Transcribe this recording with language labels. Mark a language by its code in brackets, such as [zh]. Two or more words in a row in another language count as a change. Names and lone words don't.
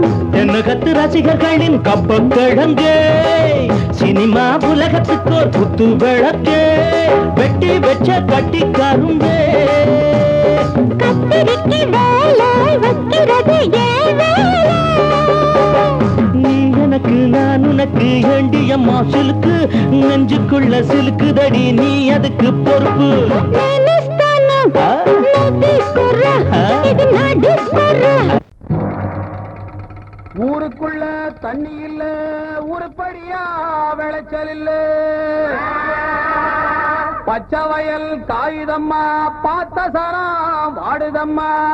[ta] தென்னகத்து ரசிகர்களின் கப்ப கிழங்கே, சினிமா உலகத்துக்கோர் குத்து விளக்கே, வெட்டி வச்ச கட்டி கரும்பே. கத்திரிக்கு வேலை வைக்கிறது ஏன் வேலை? நீ எனக்கு நான் உனக்கு ஏண்டியம்மா சிலுக்கு, நெஞ்சுக்குள்ள சிலுக்குதடி நீ அதுக்கு பொறுப்பு. [te] నేనిస్తాను నువ్వు తీసుకోరా, ఇది నా డిస్కోరా. [ta] ஊருக்குள்ள தண்ணி இல்ல, உருப்படியா விளைச்சல் இல்ல, பச்சை வயல் காயுதம்மா, பார்த்த சரம் வாடுதம்மா.